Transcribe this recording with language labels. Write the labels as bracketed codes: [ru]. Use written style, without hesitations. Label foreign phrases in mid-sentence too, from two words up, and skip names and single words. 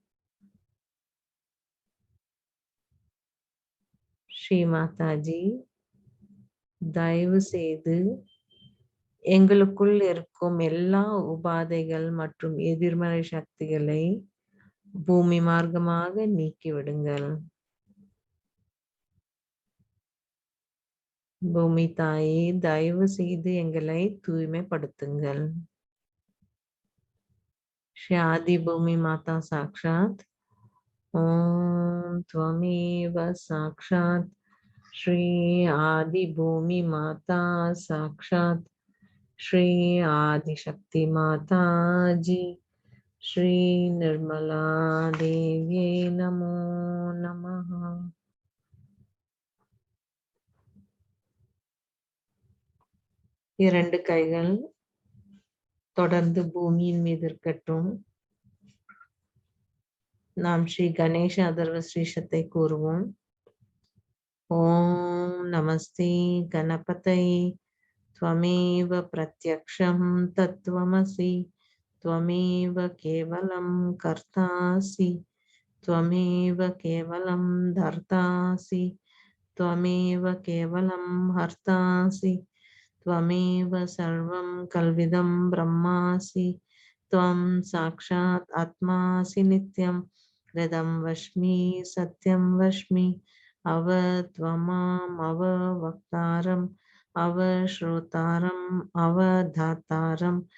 [ta] ஸ்ரீ மாதாஜி, தயவு செய்து எங்களுக்குள் இருக்கும் எல்லா உபாதைகள் மற்றும் எதிர்மறை சக்திகளை பூமி மார்க்கமாக நீக்கிவிடுங்கள். பூமி தாயே, தயவு செய்து எங்களை தூய்மைப்படுத்துங்கள். [sa] श्री आदि भूमि माता साक्षात. ओम त्वमेव साक्षात श्री आदि भूमि माता साक्षात श्री आदि शक्ति माता जी श्री निर्मला देव्यै नमो नमः. [ta] இரண்டு கைகள் தொடர்ந்து பூமியின் மீது இருக்கட்டும். நாம் ஸ்ரீ கணேஷ அதர்வ ஸ்ரீஷத்தை கூறுவோம். [sa] ओम् नमस्ते गणपतये त्वमेव प्रत्यक्षं तत्त्वमसि त्वमेव केवलं कर्तासि त्वमेव केवलं धर्तासि त्वमेव केवलं हर्तासि त्वमेव सर्वं कल्विदं ब्रह्मासि त्वं साक्षात् आत्मासि नित्यं हृदं वश्मि सत्यं वश्मि अव त्वमाम् अववक्तारम् अवश्रोतारम् अवधातारम्